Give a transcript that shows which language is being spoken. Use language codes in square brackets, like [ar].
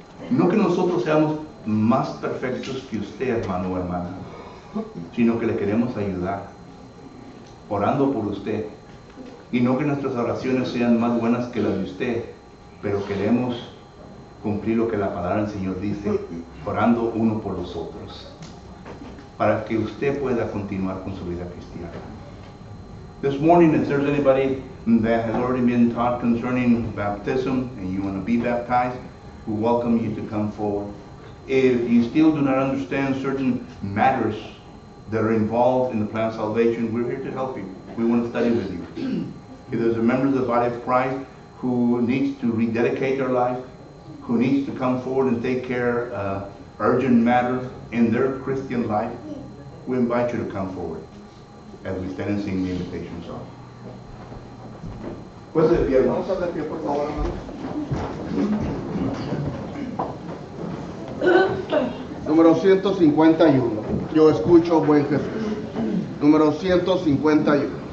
[es] No que nosotros seamos más perfectos que usted, hermano o hermana, sino que le queremos ayudar, orando por usted. Y no que nuestras oraciones sean más buenas que las de usted, pero queremos cumplir lo que la palabra del Señor dice, orando uno por los otros, para que usted pueda continuar con su vida cristiana. [en] This morning, if there's anybody that has already been taught concerning baptism and you want to be baptized, we welcome you to come forward. If you still do not understand certain matters that are involved in the plan of salvation, we're here to help you. We want to study with you. If there's a member of the body of Christ who needs to rededicate their life, who needs to come forward and take care of urgent matters in their Christian life, we invite you to come forward as we stand and sing the invitation song. [es] Pues de pie, vamos a de pie, por favor, Número 151. Yo escucho, buen Jesús. Número 151.